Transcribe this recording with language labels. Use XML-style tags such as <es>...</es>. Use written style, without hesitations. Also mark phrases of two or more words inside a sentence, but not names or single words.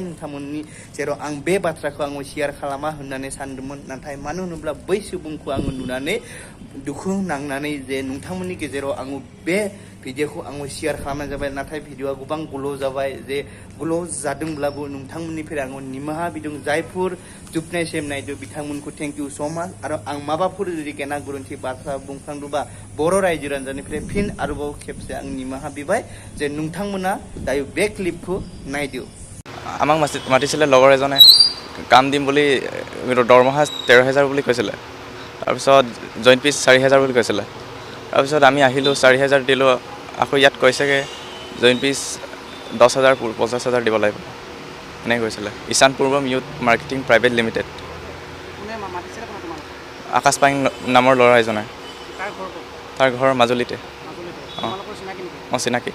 <brx>नोंथांमोननि जेराव आं बे बाथ्राखौ आङो शेयार खालामा होननानै सानदोंमोन नाथाय मानो होनोब्ला बै सुबुंखौ आङो नुनानै दुखु नांनानै जे नोंथांमोननि गेजेराव आङो बे भिडिअखौ आङो शेयार खालामनाय जाबाय नाथाय भिडिअआ गोबां ग्ल' जाबाय जे ग्ल' जादोंब्लाबो नोंथांमोननिफ्राय आङो निमाहा बिदों जायफोर जोबनायसिम नायदो बिथांमोनखौ</brx> <en>thank you so much</en> <brx>आरो आं माबाफोर जुदि गेना गोरोन्थि बाथ्रा बुंफ्लांदोंबा बर' रायजो राजानिफ्राय फिन आरोबाव खेबसे आं निमाहा बिबाय जे नोंथांमोना दायो बे क्लिपखौ नायदो</brx> <as>আমাক মাতিছিলে লগৰ এজনে কাম দিম বুলি দৰমহা 13,000 বুলি কৈছিলে তাৰপিছত</as> <en>joint fees</en> <as>4,000 বুলি কৈছিলে তাৰপিছত আমি আহিলোঁ 4,000 দিলোঁ আকৌ ইয়াত কৈছেগৈ</as> <en>joint fees</en> <as>10,000 50,000 দিব লাগিব এনেকৈ কৈছিলে ঈশান পূৰ্বম ইউথ মাৰ্কেটিং প্ৰাইভেট লিমিটেড আকাশ পাইং নামৰ ল'ৰা এজনে তাৰ ঘৰ মাজুলীতে অঁ চিনাকি</as>